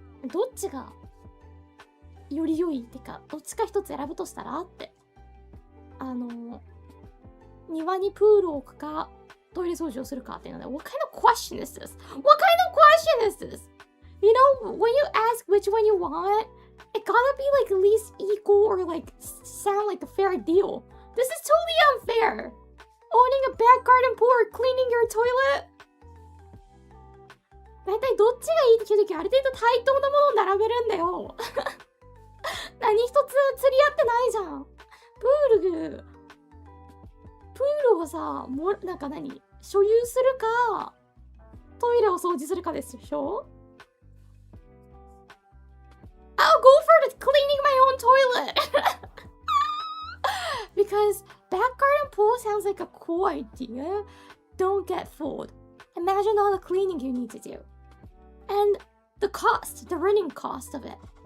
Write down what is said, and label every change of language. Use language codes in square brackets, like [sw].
[ja] どっちがより良いってか、どっちか一つ選ぶとしたらって。庭にプールを置くか、トイレ掃除をするかっていうので、 [en] What kind of question is this? What kind of question is this? You know, when you ask which one you want, it gotta be like at least equal or like sound like a fair deal. This is totally unfair. Owning a back garden pool or cleaning your toilet? [ja] だいたいどっちがいいって聞くときある程度対等なものを並べるんだよ。何一つ釣り合ってないじゃん。プールをさ、なんか所有するか、トイレを掃除するかですでしょ？ [en] I'll go for the cleaning my own toilet! Because back garden pool sounds like a cool idea. Don't get fooled. Imagine all the cleaning you need to do. And the cost, the running cost of it.